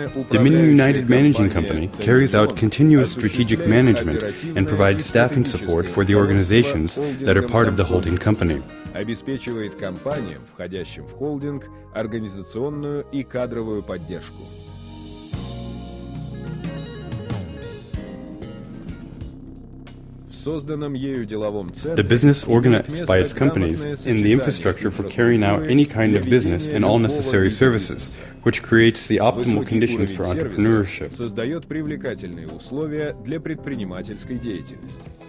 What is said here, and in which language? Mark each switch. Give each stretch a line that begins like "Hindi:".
English: Dominion United Managing Company carries out continuous strategic management and provides staffing support for the organizations that are part of the holding company.
Russian: Обеспечивает компаниям, входящим в холдинг, организационную и кадровую поддержку.
English: The business organized by its companies in the infrastructure for carrying out any kind of business and all necessary services, which creates the optimal conditions for entrepreneurship.
Russian: Создает привлекательные условия для предпринимательской деятельности.